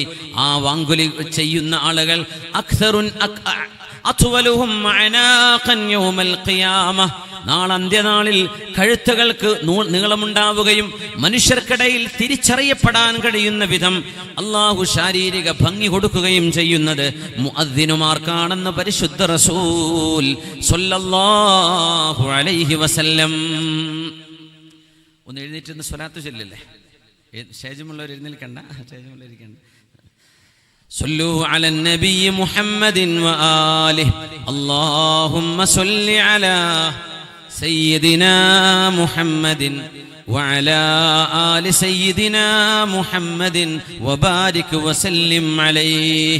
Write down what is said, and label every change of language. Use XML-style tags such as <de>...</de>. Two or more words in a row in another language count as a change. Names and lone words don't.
<ml>ആ വാങ്കുലി ചെയ്യുന്ന ആളുകൾ നാളന്ത്യനാളിൽ കഴുത്തുകൾക്ക് നീളമുണ്ടാവുകയും മനുഷ്യർക്കിടയിൽ തിരിച്ചറിയപ്പെടാൻ കഴിയുന്ന വിധം അള്ളാഹു ശാരീരിക ഭംഗി കൊടുക്കുകയും ചെയ്യുന്നത് മുഅദ്ദിനുമാർക്കാണെന്ന് പരിശുദ്ധ റസൂൽ</ml> <ar>صلى الله عليه وسلم.</ar> <ml>ഒന്ന് എഴുന്നേറ്റ് സ്വലാത്ത് ചൊല്ലില്ലേ? സ്റ്റേജുമുള്ളവർ എഴുന്നേൽക്കണ്ട, സ്റ്റേജുമുള്ളവരിക്കണ്ട.</ml> <ar>صلوا على النبي محمد وآله اللهم صل على سيدنا محمد وعلى آل سيدنا محمد وبارك وسلم عليه.</ar>